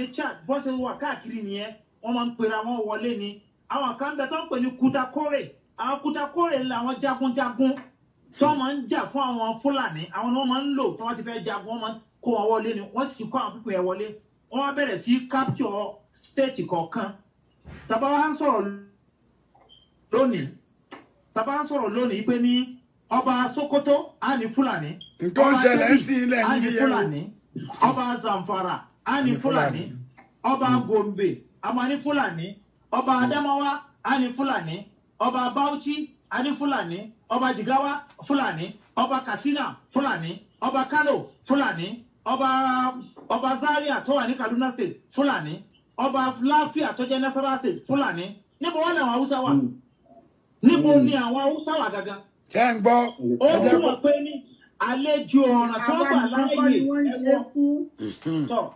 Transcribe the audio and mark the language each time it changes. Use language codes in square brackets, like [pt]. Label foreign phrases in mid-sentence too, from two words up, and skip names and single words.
[yo] ní Chad bó ṣe wà káàkiri nìyẹn wọ́n máa ń pera wọn wọlé ni àwọn kan bẹ tó ń pè ní Kutakore àwọn Kutakore làwọn jagunjagun tó máa ń jà fún àwọn Fúlàní àwọn ni wọ́n máa ń lò tó wọ́n ti fẹ́ jagun wọ́n máa ń kó wọn wọlé ni wọ́n sì ti kó àwọn pípẹ́ yẹn wọlé wọ́n wá bẹ̀rẹ̀ sí [en] capture state [yo] kọ̀ọ̀kan tàbá wá ń sọ̀rọ̀ lónìí pé ní ọba Sokoto á ní Fúlàní nǹkan ṣẹlẹ̀ sí ilẹ̀ á ní yìí Fúlàní ọba Zamfara á ní Fúlàní ọba Gombe á máa ní Fúlàní ọba Adamawa ani Fulani, Oba Bauchi, ani Fulani, Oba Jigawa, Fulani, Oba Katsina, Fulani, Oba Kano, Fulani, Oba Zaria tó wà ní Kaduna State, Fulani, Oba Lafia tó jẹ́ Nasarawa State, Fulani. Níbo wà làwọn Hausa wà? Níbo ni àwọn Hausa wà gangan? Ṣé ń gbọ́? Ó túmọ̀ pé ní àlejò ọ̀ràn tó gbà láàyè ẹ̀wọ̀.